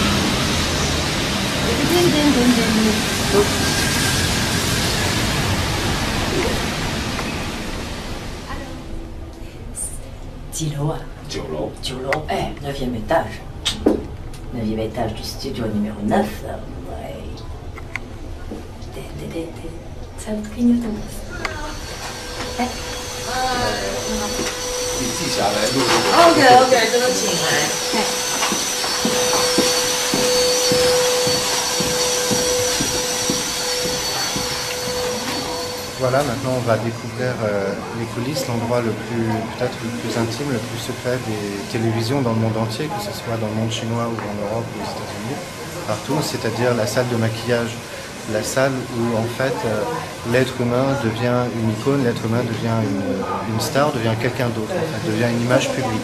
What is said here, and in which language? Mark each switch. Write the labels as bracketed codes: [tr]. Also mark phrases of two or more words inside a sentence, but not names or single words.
[fr] Dis-le. [zh] 9楼。 [fr] Eh, 9e étage. 9e étage du studio numéro 9. Ouais. Ça me clignote en plus. Eh. [zh] 你记下来录。 OK， 这个请来。 [fr] Voilà, maintenant on va découvrir les coulisses, l'endroit peut-être le plus intime, le plus secret des télévisions dans le monde entier, que ce soit dans le monde chinois ou en Europe ou aux États-Unis, partout, c'est-à-dire la salle de maquillage, la salle où en fait l'être humain devient une icône, l'être humain devient une star, devient quelqu'un d'autre, en fait, devient une image publique.